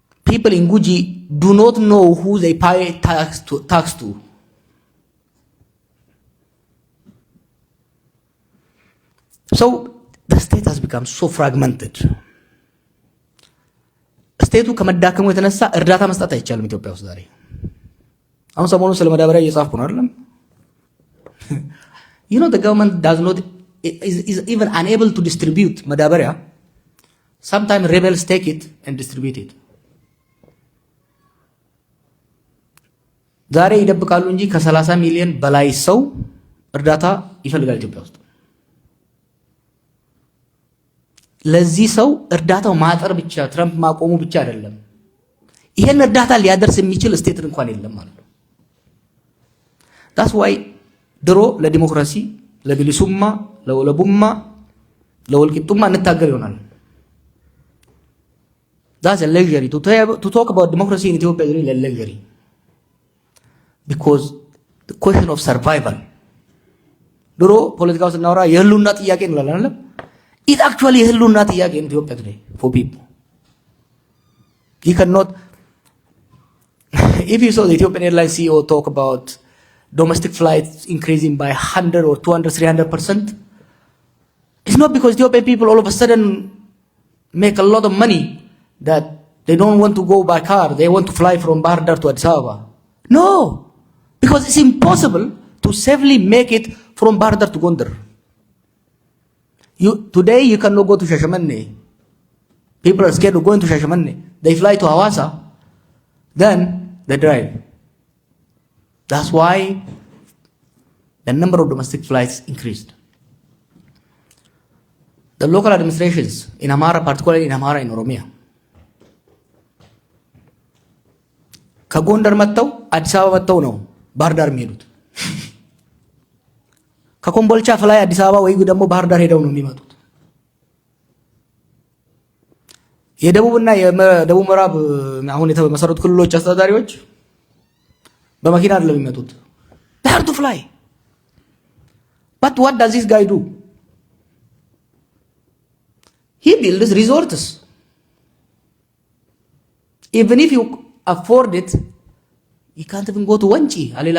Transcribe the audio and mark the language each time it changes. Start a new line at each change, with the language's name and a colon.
English: People in Guji do not know who they pay tax to. So the state has become so fragmented.
Amharic: ስቴቱ ከመዳከሙ የተነሳ እርዳታ መስጠት አይቻልም ኢትዮጵያ ውስጥ ዛሬ። አሁን ሰሞኑን ስለ ማዳበሪያ እየጻፍኩ ነው አይደለም?
English: The government is even unable to distribute ማዳበሪያ. Sometimes rebels take it and distribute it.
Amharic: ዛሬ ይደብቃሉ እንጂ ከ30 ሚሊዮን በላይ ሰው እርዳታ ይፈልጋል ኢትዮጵያ ውስጥ። ለዚህ ሰው እርዳታው ማጠር ብቻ ትራምፕ ማቆሙ ብቻ አይደለም፣ ይሄን እርዳታ ሊያደርስ የሚችል ስቴት እንኳን የለም ማለት ነው።
English: that's why
Amharic: ድሮ ለዲሞክራሲ ለቢሊሱማ ለወለቡማ ለወልቂጡማ እንታገር ይሆናል።
English: that's a luxury to talk about democracy in Ethiopia is really a luxury. Because the question of survival.
Amharic: ድሮ ፖለቲካው ስናወራ የህልውና ጥያቄ እንላለን አይደል?
English: It actually
Amharic: የህልውና ጥያቄ
English: in Ethiopia today for people. You cannot if you saw the Ethiopian Airlines CEO talk about domestic flights increasing by 100 or 200, 300%, it's not because Ethiopian people all of a sudden make a lot of money that they don't want to go by car, they want to fly from Bahar Dar to Addis Ababa. No, because it's impossible to safely make it from Bahar Dar to Gondar. Today you cannot go to Shashamane. People are scared of going to Shashamane. They fly to Hawassa, then they drive. That's why the number of domestic flights increased. The local administrations in Amhara, particularly in Amhara in Oromia,
Amharic: ከጎንደር መጥተው አዲስ አበባ መጥተው ነው ባህር ዳር የሚሄዱት። ከኮምቦልቻ ፍላይ አዲስ አበባ ወይ ደግሞ ባህር ዳር ሄደው ነው የሚመጡት። የደቡብና የደቡብ ምዕራብ አሁን የተመሰረቱ ክልሎች አስተዳዳሪዎች በመኪና አይደለም የሚመጡት።
English: they have to fly. But what does this guy do? He builds resorts. Even if you afford it, you can't even go to Wanchi.